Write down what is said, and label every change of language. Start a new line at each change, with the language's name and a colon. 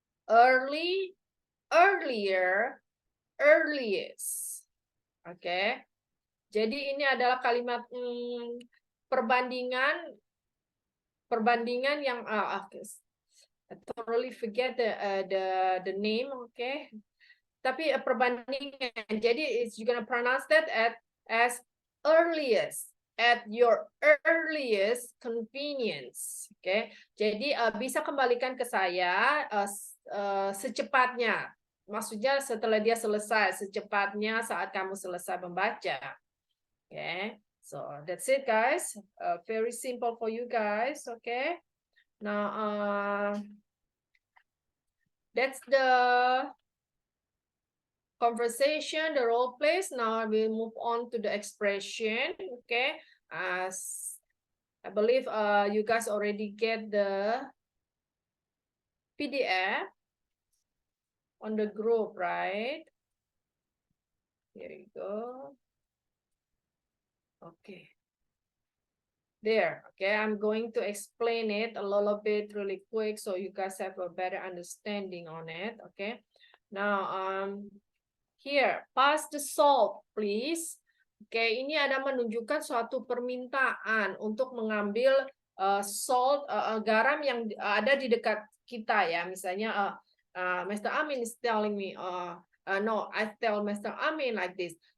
English: Early, earlier, earliest. Oke.
Indonesian: Jadi ini adalah kalimat perbandingan yang
English: I totally forget the name, okay?
Indonesian: Tapi perbandingan.
English: Jadi it's you gonna pronounce that as earliest, at your earliest convenience, okay?
Indonesian: Jadi bisa kembalikan ke saya secepatnya. Maksudnya setelah dia selesai, secepatnya saat kamu selesai membaca.
English: Okay, so that's it, guys. Very simple for you guys. Okay, now that's the conversation, the role plays. Now we'll move on to the expression. Okay, as I believe you guys already get the PDF on the group, right? Here you go. Okay. There, okay, I'm going to explain it a little bit really quick so you guys have a better understanding on it, okay? Now, here, pass the salt, please.
Indonesian: Oke, ini ada menunjukkan suatu permintaan untuk mengambil salt, garam yang ada di dekat kita ya. Misalnya, Mr.
English: Amin is telling me, no, I tell Mr. Amin like this.